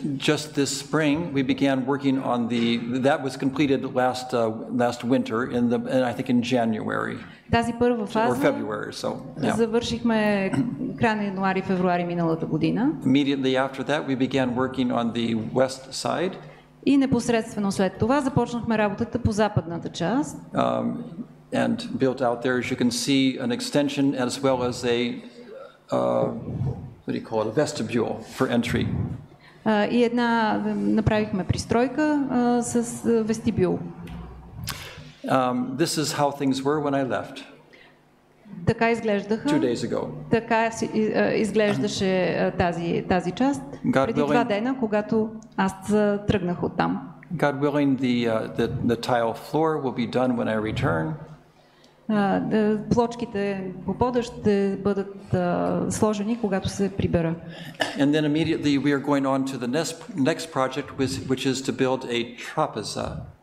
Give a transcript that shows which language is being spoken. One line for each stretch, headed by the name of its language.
English: Just this spring, we began working on that was completed last winter, I think in January.
Bulgarian: Тази първа фаза
English: or February, so, yeah.
Bulgarian: Завършихме края на януари, февруари миналата година.
English: Immediately after that, we began working on the west side.
Bulgarian: И непосредствено след това започнахме работата по западната част.
English: And built out there, as you can see, an extension as well as a what do you call it, a vestibule for entry.
Bulgarian: И направихме пристройка с вестибюл.
English: This is how things were when I left.
Bulgarian: Така изглеждаха.
English: 2 days ago.
Bulgarian: Така изглеждаше тази част преди 2 дена, когато аз тръгнах оттам.
English: God willing, the tile floor will be done when I return.
Bulgarian: Плочките по пода ще бъдат сложени, когато се прибера.
English: And then immediately we are going on to the next project, which is to build a trapeza.